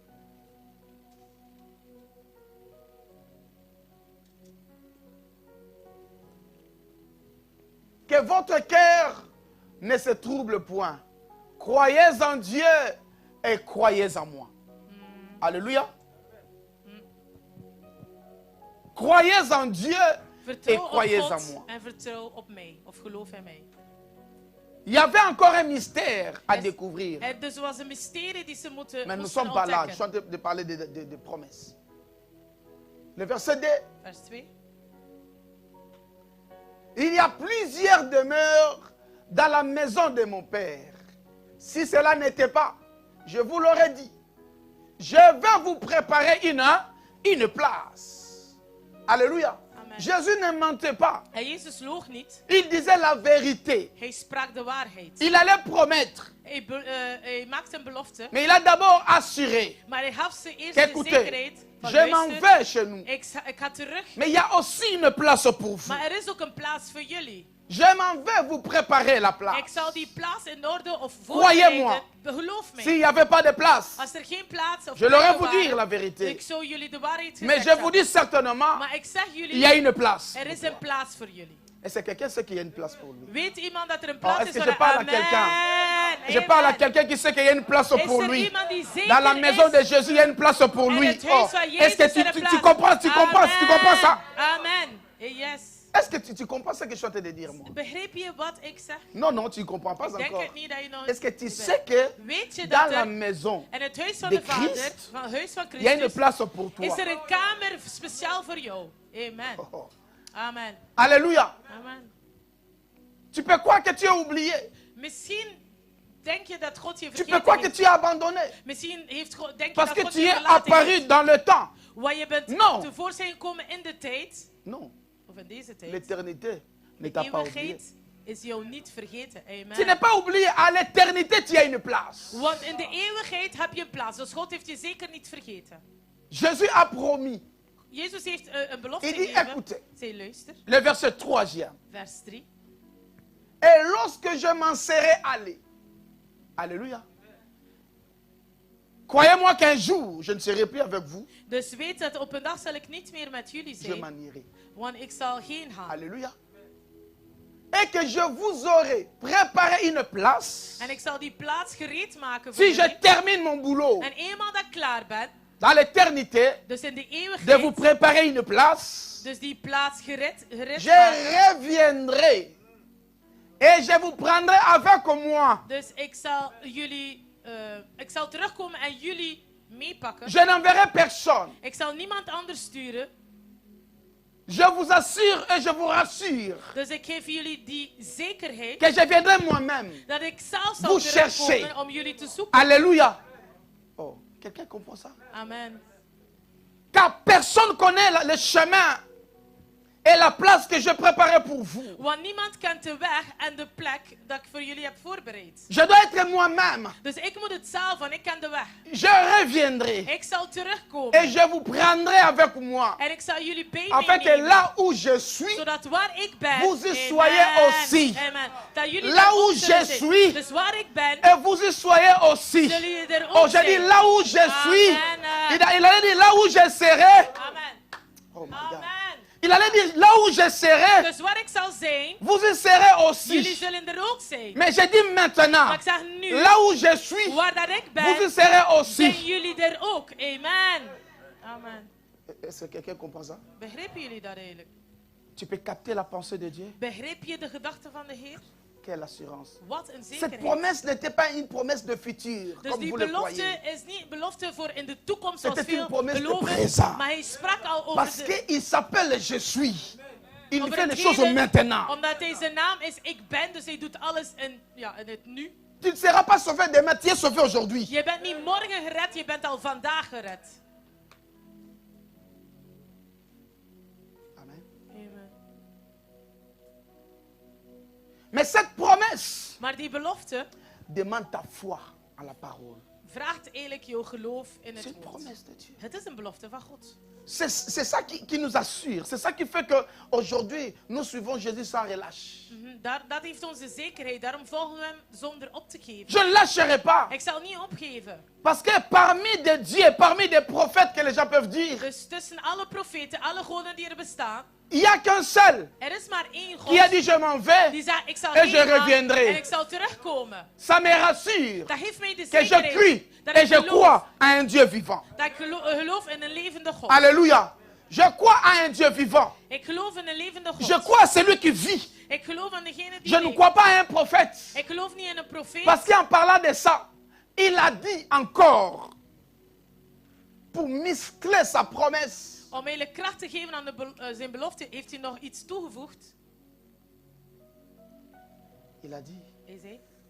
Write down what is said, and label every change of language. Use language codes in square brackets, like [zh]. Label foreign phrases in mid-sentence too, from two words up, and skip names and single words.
[fr] Que votre cœur ne se trouble point. Croyez en Dieu et croyez en moi. Alléluia. Croyez en Dieu et [nl] Vertrouw [fr] croyez [nl] op [fr] en [nl] God [fr] moi. [nl] en vertrouw op mij. Of geloof in mij. [fr] Il y avait encore un mystère à découvrir. [nl] Dus er was een mysterie die ze [fr] Mais nous ne [nl] moesten [fr] sommes pas là. Je [nl] ontdekken. [fr] suis en train de parler de promesses. Le verset 2. [nl] Vers 2. [fr] Il y a plusieurs demeures dans la maison de mon Père. Si cela n'était pas, je vous l'aurais dit. Je vais vous préparer une place. Alléluia. Amen. Jésus ne mentait pas. [nl] En Jezus loog niet. [fr] Il disait la vérité. [nl] Hij sprak de waarheid. [fr] Il allait promettre. [nl] Hij maakte een belofte. [fr] Mais il a d'abord assuré. [nl] Maar hij gaf ze eerst de [fr] Écoutez, [nl] zekerheid van [fr] je m'en [nl] luister, [fr] vais chez nous. [nl] ik ga terug. [fr] Mais il y a aussi une place pour vous. [nl] Maar er is ook een plaats voor jullie. [fr] Je m'en vais vous préparer la [nl] Ik [fr] place. [nl] zal die plaats in orde of [fr] Croyez-moi. [nl] voorbereiden. Geloof mij. [fr] S'il n'y avait pas de place, [nl] Als er geen plaats of [fr] je l'aurais [nl] plekken [fr] vous dire la [nl] waren, [fr] vérité. [nl] ik zou jullie de waarheid [fr] Mais [nl] gezegd [fr] je vous [nl] hebben. [fr] dis certainement, [nl] Maar ik zeg [fr] il y a [nl] jullie, [fr] une place. [nl] er is een plaats voor jullie. [fr] Est-ce que quelqu'un sait qu'il y a une place pour lui? [nl] Weet iemand dat er een [fr] Oh, [nl] plaats [fr] est-ce [nl] is [fr] que [nl] voor [fr] je [nl] hem? [fr] parle à Amen. quelqu'un? Je Amen. parle à quelqu'un qui sait qu'il y a une place [nl] Is [fr] pour [nl] er [fr] lui. [nl] iemand die zeker [fr] Dans la maison de [nl] is? [fr] Jésus, il y a une place pour [nl] En [fr] lui. [nl] het [fr] Oh, [nl] huis van [fr] est-ce que [nl] Jezus is er een [fr] tu [nl] plaats. [fr] comprends, tu comprends ça? Amen. Yes. Est-ce que tu comprends ce que je suis en train de dire, moi? [nl] Begreep je wat ik zeg? [fr] Non, non, tu ne comprends pas [nl] Ik denk [fr] encore. [nl] het niet dat je nog... [fr] Est-ce que tu sais que [nl] Weet je [fr] dans [nl] dat [fr] la [nl] er [fr] maison, [nl] in het huis van [fr] de [nl] de Vader, [fr] Christ, [nl] van het huis van [fr] il y a une [nl] Christus, [fr] place pour toi? [nl] is er een kamer speciaal voor jou? [fr] Amen. Oh, oh. Amen. Alléluia. Amen. Tu peux croire que tu es oublié. [nl] Misschien denk je dat God je [fr] Tu peux croire que [nl] vergeten [fr] tu es abandonné. [nl] heeft. Misschien denk je [fr] Parce [nl] dat [fr] que [nl] God [fr] tu [nl] je [fr] es [nl] verlaten [fr] apparu [nl] heeft. [fr] dans le temps. [nl] Want je bent [fr] Non. [nl] tevoorschijn gekomen in de tijd. [fr] Non, [nl] Of in deze tijd. [fr] l'éternité ne t'a pas oublié. [nl] Eeuwigheid is jou niet vergeten. [fr] Amen. Tu n'es pas oublié. À l'éternité, tu as une place. [nl] Want in de eeuwigheid heb je een plaats. Dus God heeft je zeker niet vergeten. [fr] Jésus a promis. [nl] Jezus heeft een belofte [fr] Il dit, [nl] gegeven. [fr] écoutez, [nl] Zij luister. [fr] le verset 3e. [nl] Vers 3. [fr] Et lorsque je m'en serai allé. Alléluia. Croyez-moi qu'un jour, je ne serai plus avec vous. [nl] Dus weet dat op een dag zal ik niet meer met jullie [fr] Je [nl] zijn. [fr] m'en irai. [nl] Want ik zal heen gaan. [fr] Alléluia. Et que je vous aurai préparé une place. [nl] En ik zal die plaats gereed maken voor [fr] Si je [nl] jullie. [fr] termine mon boulot [nl] En eenmaal dat ik klaar ben, [fr] dans l'éternité, [nl] dus in de [fr] de vous [nl] eeuwigheid, [fr] préparer une place, [nl] dus die plaats gereed [fr] je [nl] maken. [fr] reviendrai. Et je vous prendrai avec moi. [nl] Dus ik zal jullie, ik zal terugkomen en jullie meepakken. [fr] Je n'enverrai personne. [nl] Ik zal niemand anders sturen. [fr] Je vous assure et je vous rassure [nl] Dus ik geef jullie die zekerheid [fr] que je viendrai moi-même. [nl] dat ik zelf zal [fr] Vous [nl] terugkomen [fr] cherchez. [nl] om jullie te zoeken. [fr] Alléluia. Oh, quelqu'un comprend ça? Amen. Car personne connaît le chemin et la place que je préparais pour vous. [nl] Want niemand kent de weg en de plek dat ik voor jullie heb voorbereid. [fr] Je dois être moi-même. [nl] Dus ik moet het zelf, want ik ken de weg. [fr] Je reviendrai [nl] Ik zal [fr] et [nl] terugkomen. [fr] je vous prendrai avec moi. [nl] En ik zal jullie bij me [fr] Afin que [nl] nemen. [fr] là où je suis, [nl] Zodat waar ik ben, [fr] vous y amen, soyez aussi. [nl] Amen, dat jullie [fr] Là [nl] daar [fr] où [nl] ook zullen [fr] je [nl] zijn. [fr] suis, [nl] Dus waar ik ben, [fr] et vous y soyez aussi. [nl] zullen jullie er ook [fr] Oh, j'ai [nl] zijn. [fr] dit là où je suis. Amen. Il allait dire là où je serai. Amen. [en] Oh my God. [fr] Amen. Il allait dire là où je serai, [nl] Dus waar ik zal zijn, [fr] vous y serez [nl] jullie [fr] aussi. [nl] zullen er ook zijn. [fr] Mais j'ai dit maintenant, [nl] Maar ik zeg nu, [fr] là où je suis, [nl] waar dat ik [fr] vous y [nl] ben, [fr] serez [nl] zijn [fr] aussi. [nl] jullie er ook. [fr] Amen. Amen. Est-ce que quelqu'un comprend ça? [nl] Begrijpen jullie dat eigenlijk? [fr] Tu peux capter la pensée de Dieu? [nl] Begrijp je de gedachten van de Heer? [fr] Quelle assurance. [nl] Wat een [fr] Cette [nl] zekerheid. [fr] promesse n'était pas une promesse de futur, [nl] Dus [fr] comme [nl] die [fr] vous le [nl] belofte [fr] croyez. [nl] is niet belofte voor in de toekomst zoals [fr] C'était une [nl] veel [fr] promesse de [nl] geloven. [fr] présent. [nl] Maar hij sprak al over [fr] Parce [nl] de... [fr] qu'il s'appelle Je suis. Il [nl] over [fr] fait [nl] het [fr] les choses [nl] heden, [fr] maintenant. [nl] Omdat deze naam is ik ben, dus hij doet alles in het nu. [fr] Tu ne seras pas sauvé demain, tu es sauvé aujourd'hui. [nl] Je bent niet morgen gered, je bent al vandaag gered. [fr] Amen. Amen. Mais cette promesse [nl] Maar die belofte [fr] demande ta foi en la parole. [nl] vraagt eigenlijk jouw geloof in [fr] C'est [nl] het [fr] une [nl] woord. [fr] promesse de Dieu. [nl] Het is een belofte van God. [fr] C'est ça qui nous assure. C'est ça qui fait qu'aujourd'hui, nous suivons Jésus sans relâche. [nl] Dat heeft onze zekerheid. Daarom volgen we hem zonder op te geven. [fr] Je ne lâcherai pas. [nl] Ik zal niet opgeven. [fr] Parce que parmi des dieux, parmi des prophètes que les gens peuvent dire, [nl] Dus tussen alle profeten, alle goden die er bestaan, [fr] il n'y a qu'un seul [nl] er is maar één [fr] qui a [nl] God [fr] dit je m'en vais [nl] die zegt, ik zal [fr] et je [nl] heen gaan [fr] reviendrai. [nl] en ik zal terugkomen. [fr] Ça me rassure [nl] Dat geeft mij de [fr] que je [nl] zekerheid [fr] crie [nl] dat [fr] et [nl] ik [fr] je [nl] geloof, [fr] crois à un Dieu vivant. [nl] dat ik geloof in een levende God. [fr] Alléluia. Je crois à un Dieu vivant. [nl] Ik geloof in een levende God. [fr] Je crois à celui qui vit. [nl] Ik geloof aan degene die [fr] Je ne [nl] leeft. [fr] crois pas à un prophète. [nl] Ik geloof niet in een profeet. [fr] Parce qu'en parlant de ça, il a dit encore, pour muscler sa promesse, [nl] Om eigenlijk kracht te geven aan zijn belofte, heeft hij nog iets toegevoegd. [fr] il a dit, [nl] Hij zei,